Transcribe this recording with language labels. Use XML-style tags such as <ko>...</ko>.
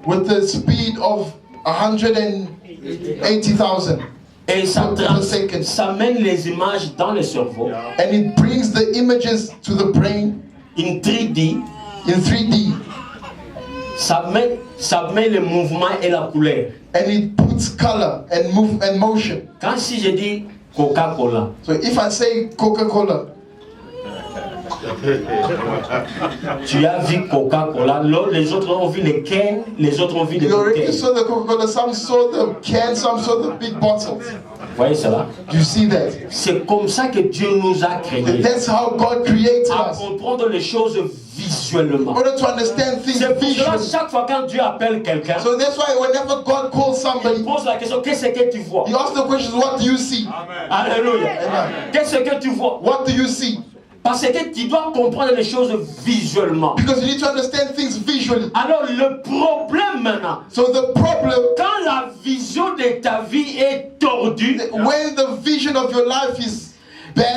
<en>With the speed of 180,000</en> <fr>Et ça,</fr> <en>per second.</en> <fr>ça mène les images dans le cerveau.</fr> <en>And it brings the images to the brain In 3D, in 3D.</en> <fr>ça met le mouvement et la couleur.</fr> <en>And it puts color and move and motion.</en> <fr>Quand si je dis Coca-Cola,</fr> <en>So if I say Coca-Cola,</en> <fr>tu as vu Coca-Cola, les autres ont vu les cannes, les autres ont vu les</fr> <en>you already</en> <fr>bouteilles.</fr> <en>saw the Coca-Cola, some saw the can, some saw the big bottles.</en> <fr>Vous voyez cela?</fr> <en>Do you see that?</en> <fr>C'est comme ça que Dieu nous a créés.</fr> <en>That's how God created</en> <fr>À</fr> <en>us.</en> <fr>comprendre les choses visuellement.</fr> <en>In order to understand things</en> <fr>C'est pour cela,</fr> <en>visually.</en> <fr>chaque fois quand Dieu appelle quelqu'un,</fr> <en>So that's why whenever God calls</en> <fr>il</fr> <en>somebody,</en> <fr>pose la question, qu'est-ce que tu vois?</fr> <en>He asks the question, what do you see?</en> <fr>Alléluia.</fr> <en>Amen.</en> <fr>Qu'est-ce que tu vois?</fr> <en>What do you see?</en> <fr>Parce que tu dois comprendre les choses visuellement.</fr> <en>Because you need to understand things visually.</en> <fr>Alors le problème maintenant,</fr> <en>So the problem,</en> <fr>quand la vision de ta vie est tordue,</fr> <en>when the vision of your life is bad,</en>